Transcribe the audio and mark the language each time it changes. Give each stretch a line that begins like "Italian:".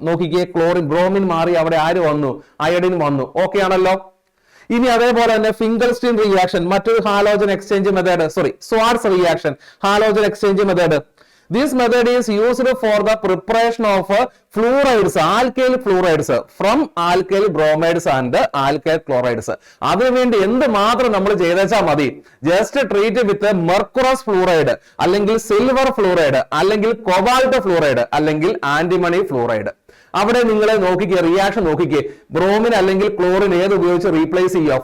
Malayalam: നോക്കിക്കേ, chlorine bromine മാറി അവിടെ ആര് വന്നു? അയഡിൻ വന്നു. ഓക്കെ ആണല്ലോ. ഇനി അതേപോലെ തന്നെ ഫിംഗൽസ്റ്റീൻ റിയാക്ഷൻ, മറ്റൊരു halogen exchange method, സ്വാർട്സ് reaction, halogen exchange method.
English: This method is used for the preparation of fluorides, alkyl fluorides from alkyl bromides and alkyl chlorides.
Malayalam: അതിനുവേണ്ടി എന്ത് മാത്രം നമ്മൾ ചെയ്താൽ മതി?
English: just treat with mercurous fluoride,
Malayalam: അല്ലെങ്കിൽ സിൽവർ ഫ്ലൂറൈഡ്, അല്ലെങ്കിൽ cobalt fluoride, അല്ലെങ്കിൽ antimony fluoride. അവിടെ നിങ്ങൾ നോക്കിക്കേ, റിയാക്ഷൻ നോക്കിക്കേ, ബ്രോമിൻ അല്ലെങ്കിൽ ക്ലോറിൻ ഏത് ഉപയോഗിച്ച് റീപ്ലേസ് ചെയ്യുക?